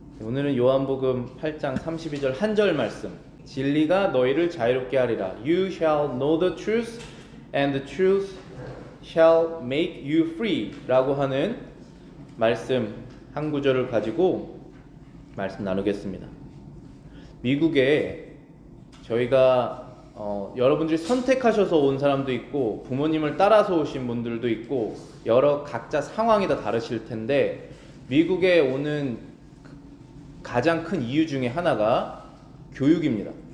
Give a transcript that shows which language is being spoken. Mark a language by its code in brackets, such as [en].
[ko] 오늘은 요한복음 8장 32절 한 절 말씀. 진리가 너희를 자유롭게 하리라. [en] You shall know the truth and the truth shall make you free [ko] 라고 하는 말씀 한 구절을 가지고 말씀 나누겠습니다. 미국에 저희가 여러분들이 선택하셔서 온 사람도 있고 부모님을 따라서 오신 분들도 있고 여러 각자 상황이 다 다르실 텐데 미국에 오는 가장 큰 이유 중에 하나가 교육입니다.